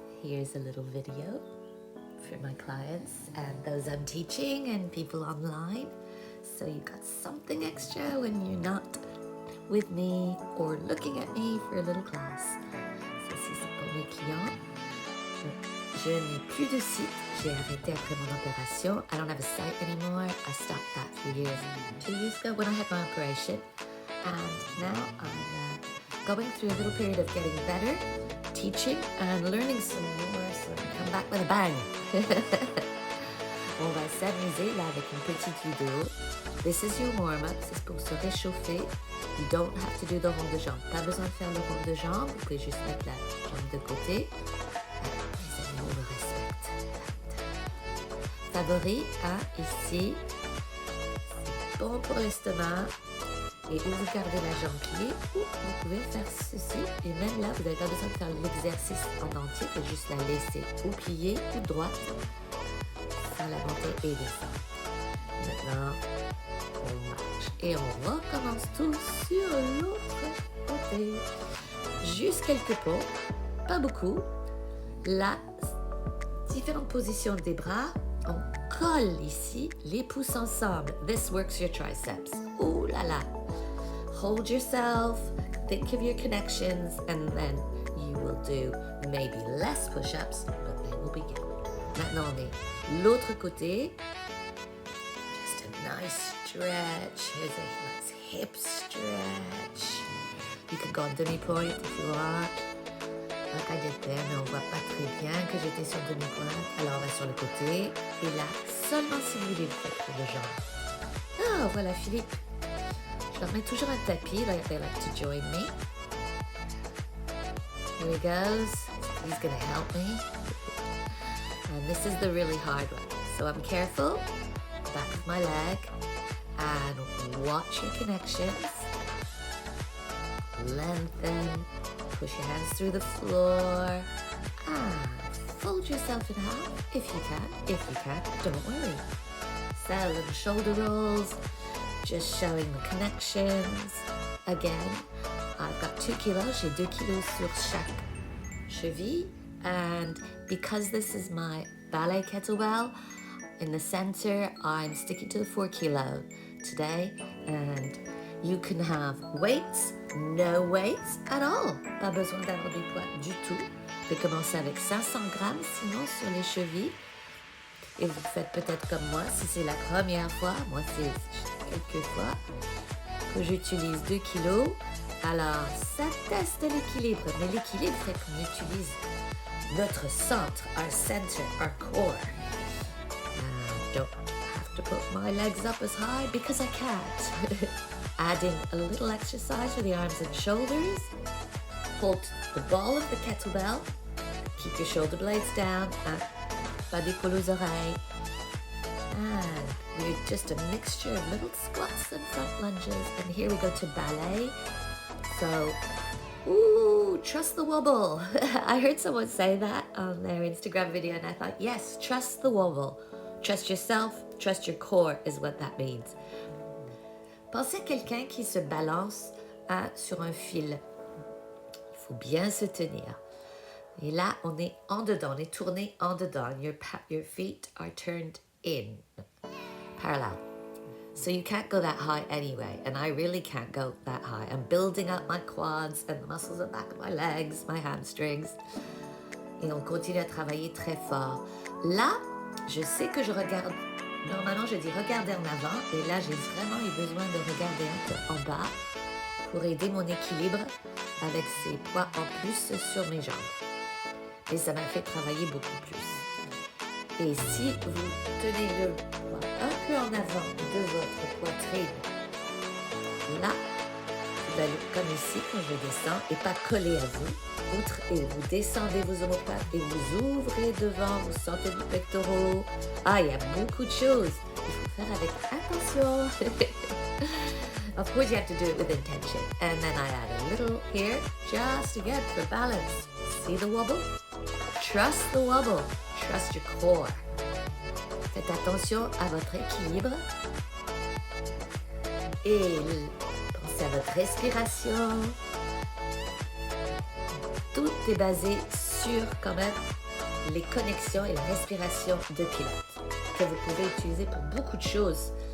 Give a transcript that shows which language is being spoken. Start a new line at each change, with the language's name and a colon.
English: Here's a little video for my clients and those I'm teaching and people online. So you got something extra when you're not with me or looking at me for a little class.
French: Ceci c'est pour mes clients. Je n'ai plus de site. J'ai arrêté après mon opération.
English: I don't have a site anymore. I stopped that a few years, 2 years ago when I had my operation. And now I'm going through a little period of getting better, teaching and learning some more, so I can come back with a bang.
French: On va s'amuser là avec une petite vidéo.
English: This is your warm-up,
French: c'est pour se réchauffer.
English: You don't have to do the rond de jambe.
French: Pas besoin de faire le rond de jambe, vous pouvez juste mettre la jambe de côté. Les animaux le respectent. Favori, ici. C'est bon pour l'estomac. Et où vous gardez la jambe pliée, ou vous pouvez faire ceci. Et même là, vous n'avez pas besoin de faire l'exercice en entier, vous pouvez juste la laisser ou pliée ou droite, sans la monter et descendre. Maintenant, on marche. Et on recommence tout sur l'autre côté. Juste quelques pas, pas beaucoup. Là, différentes positions des bras. On colle ici les pouces ensemble.
English: This works your triceps.
French: Ouh là là.
English: Hold yourself, think of your connections, and then you will do maybe less push-ups, but they will begin.
French: Maintenant, on est l'autre côté.
English: Just a nice stretch. Here's a nice hip stretch. You can go on demi-point if you want. Like I did there,
French: mais on voit pas très bien que j'étais sur demi-pointe. Alors, on va sur le côté. Et là, seulement si vous voulez, vous faites le jambe. Ah, voilà Philippe. Je leur mets toujours un tapis,
English: like they like to join me. Here he goes. He's gonna help me. And this is the really hard one. So I'm careful, back of my leg, and watch your connections. Lengthen, push your hands through the floor, and fold yourself in half if you can. If you can't, don't worry. So little shoulder rolls. Just showing the connections. Again, I've got 2 kilos.
French: J'ai 2 kilos sur chaque cheville.
English: And because this is my ballet kettlebell, in the center, I'm sticking to the 4 kilo today. And you can have weights, no weights at all.
French: Pas besoin d'avoir des poids du tout. Vous pouvez commencer avec 500 grammes, sinon sur les chevilles. Et vous faites peut-être comme moi, si c'est la première fois. Moi, c'est quelques fois que j'utilise 2 kilos. Alors, ça teste l'équilibre. Mais l'équilibre fait qu'on utilise notre centre,
English: our center, our core. I don't have to put my legs up as high because I can't. Adding a little exercise for the arms and shoulders. Hold the ball of the kettlebell. Keep your shoulder blades down.
French: Pas d'épaule aux oreilles.
English: And we're just a mixture of little squats and front lunges. And here we go to ballet. So, ooh, trust the wobble. I heard someone say that on their Instagram video and I thought, yes, trust the wobble. Trust yourself, trust your core is what that means.
French: Pensez à quelqu'un qui se balance sur un fil. Il faut bien se tenir. Et là, on est en dedans, on est tourné en dedans. Your feet are turned in, parallel. So you can't go that high anyway, and I really can't go that high. I'm building up my quads and the muscles at the back of my legs, my hamstrings. Et on continue à travailler très fort. Là, je sais que je regarde, normalement je dis regarder en avant, et là j'ai vraiment eu besoin de regarder un peu en bas pour aider mon équilibre avec ces poids en plus sur mes jambes. Et ça m'a fait travailler beaucoup plus. Et si vous tenez le poids un peu en avant de votre poitrine, là, vous allez comme ici quand je descends et pas coller à vous. Et vous descendez vos omoplates et vous ouvrez devant, vous sentez vos pectoraux. Ah, il y a beaucoup de choses. Il faut faire avec attention.
English: Of course, you have to do it with intention. And then I add a little here, just again for balance. See the wobble? Trust the wobble. Trust your core.
French: Faites attention à votre équilibre. Et pensez à votre respiration. tout est basé sur quand même les connexions et la respiration de Pilates que vous pouvez utiliser pour beaucoup de choses.